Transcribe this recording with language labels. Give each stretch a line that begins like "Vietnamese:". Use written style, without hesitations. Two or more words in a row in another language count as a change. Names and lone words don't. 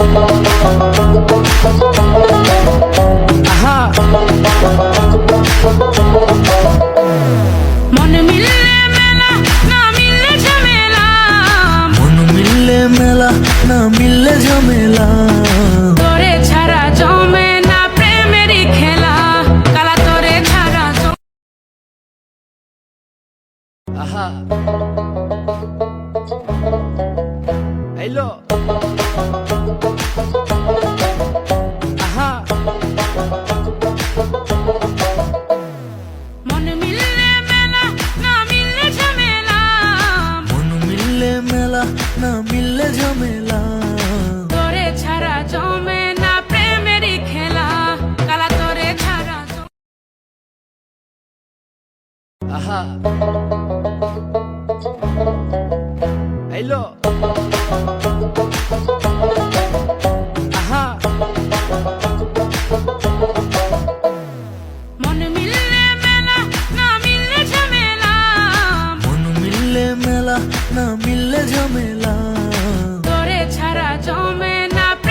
Bhojpuri: Aha. मन मिलने मेला ना मिलने झमेला, मन मिलले मेला ना मिलले झमेला,
Bangla: তোরে ছাড়া জমে না প্রেমেরই খেলা, কালা তোরে ছাড়া
English: Aha. Hello. Aha.
Bhojpuri: मन मिलने मेला ना मिलने झमेला, मन मिलले मेला ना मिलले झमेला,
Bangla: তোরে ছাড়া জমে না প্রেমেরই খেলা, কালা তোরে ছাড়া
English: Aha. Hello. Aha.
Bhojpuri: मन मिलने मेला ना मिलने झमेला, मन मिलले मेला ना मिलले झमेला,
Bangla: তোরে ছাড়া জমে না